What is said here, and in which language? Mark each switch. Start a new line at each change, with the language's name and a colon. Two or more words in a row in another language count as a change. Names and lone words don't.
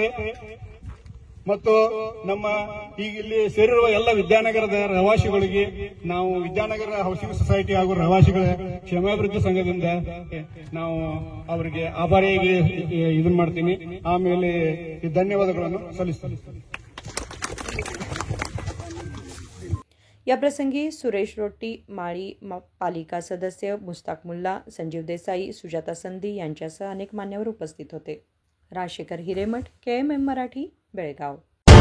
Kannada: ಮತ್ತು ನಮ್ಮ ಈಗ ಇಲ್ಲಿ ಸೇರಿರುವ ಎಲ್ಲ ವಿದ್ಯಾನಗರದ ರಹವಾಸಿಗಳಿಗೆ ನಾವು ವಿದ್ಯಾನಗರ ಹೌಸಿಂಗ್ ಸೊಸೈಟಿ ಹಾಗೂ ರಹವಾಸಿಗಳ ಕ್ಷೇಮಾಭಿವೃದ್ಧಿ ಸಂಘದಿಂದ ನಾವು ಅವರಿಗೆ ಆಭಾರಿಯಾಗಿ ಇದನ್ನ ಮಾಡ್ತೀನಿ। ಆಮೇಲೆ ಧನ್ಯವಾದಗಳನ್ನು ಸಲ್ಲಿಸ್ತೀನಿ।
Marathi: या प्रसंगी सुरेश रोटी, माळी पालिका सदस्य मुस्ताक मुल्ला, संजीव देसाई, सुजाता संधी यांच्यासह अनेक मान्यवर उपस्थित होते। राजशेखर हिरेमठ, KMM मराठी, बेळगाव।